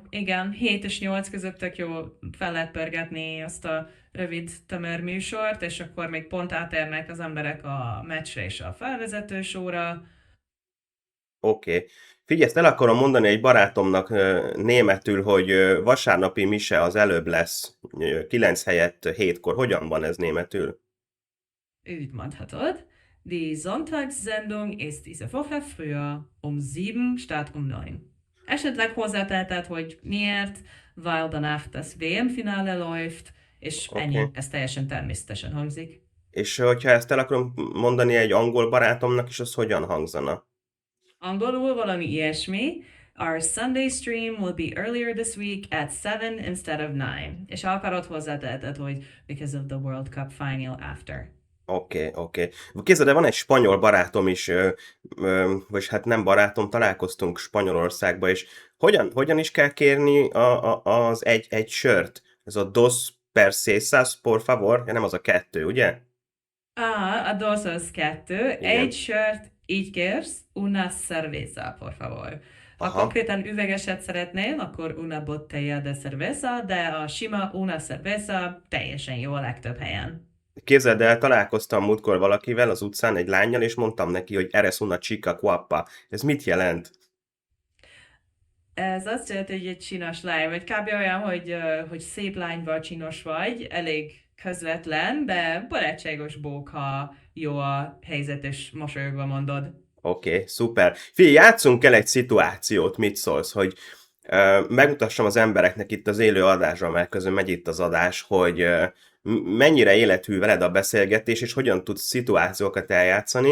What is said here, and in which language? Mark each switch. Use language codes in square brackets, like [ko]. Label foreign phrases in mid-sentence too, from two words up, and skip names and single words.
[hu] Igen, 7 és 8 között tök jó fel lehet pörgetni azt a rövid tömör műsort, és akkor még pont átérnek az emberek a meccsre és a felvezető showra. Oké. Figyelj, ezt el akarom mondani egy barátomnak németül, hogy vasárnapi mise az előbb lesz 9 helyett 7-kor. Hogyan van ez németül? Úgy mondhatod. [de] Die Sonntagssendung ist diese Woche früher um 7 statt um 9. [hu] Esetleg hozzáteheted, hogy miért, [de] weil danach das WM-Finale läuft, [hu] és ennyi, Oké. ez teljesen természetesen hangzik. És hogyha ezt el akarom mondani egy angol barátomnak is, az hogyan hangzana? Angolul valami ilyesmi. [en] Our Sunday stream will be earlier this week at 7 instead of 9. [hu] És ha akarod, hozzáteheted, hogy [en] because of the World Cup final after. [hu] Oké. Képzeld, de van egy spanyol barátom is, vagy hát nem barátom, találkoztunk Spanyolországba, és hogyan is kell kérni az egy sört? Ez a [es] dos persesas, por favor? [hu] Nem az a 2, ugye? A dos az 2. Igen. Egy sört így kérsz, [es] una cerveza, por favor. [hu] Ha Aha. konkrétan üvegeset szeretnél, akkor [es] una botella de cerveza, [hu] de a sima [es] una cerveza [hu] teljesen jó a legtöbb helyen. Képzeld el, találkoztam múltkor valakivel az utcán, egy lánnyal, és mondtam neki, hogy [es] eres una chica guapa. [hu] Ez mit jelent? Ez azt jelenti, hogy egy csinos lány, vagy kb. Olyan, hogy szép lányval csinos vagy, elég közvetlen, de barátságos bók, ha jó a helyzet, és mosolyogva mondod. Oké, szuper. Figyelj, játszunk el egy szituációt, mit szólsz, hogy megmutassam az embereknek itt az élő adásban, mert közben megy itt az adás, hogy mennyire élethű veled a beszélgetés, és hogyan tudsz szituációkat eljátszani.